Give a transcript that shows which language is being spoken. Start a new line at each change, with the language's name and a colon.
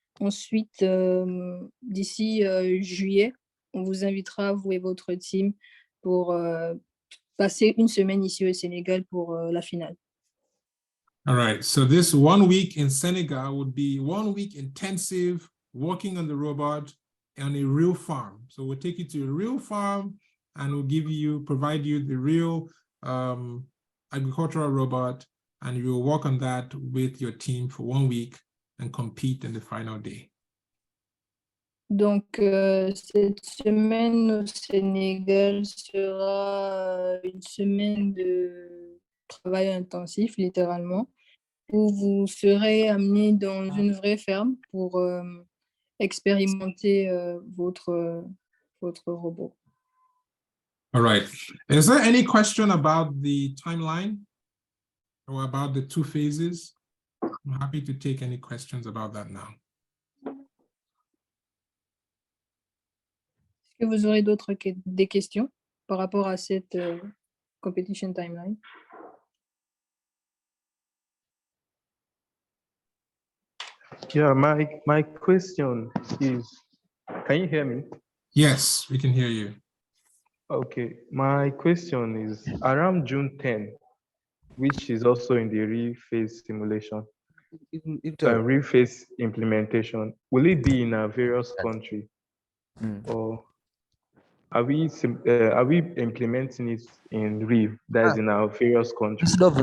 French: Ensuite, d'ici juillet, on vous invitera, vous et votre team, pour passer 1 semaine ici au Sénégal pour la finale.
English: All right, so this 1 week in Senegal would be 1 week intensive working on the robot on a real farm. So we'll take you to a real farm and we'll provide you the real agricultural robot, and you will work on that with your team for 1 week and compete in the final day. Donc, cette semaine au Sénégal sera une semaine de travail intensif, littéralement, où vous serez amené dans une vraie ferme pour expérimenter votre robot. All right, is there any question about the timeline or about the 2 phases? I'm happy to take any questions about that now.
French: Est-ce que vous aurez des questions par rapport à cette
English: competition timeline? Yeah, my question is, can you hear me? Yes, we can hear you. Okay, my question is around June 10, which is also in the real phase simulation, real phase implementation, will it be in a various country, or are we implementing it in real, that is in our various countries?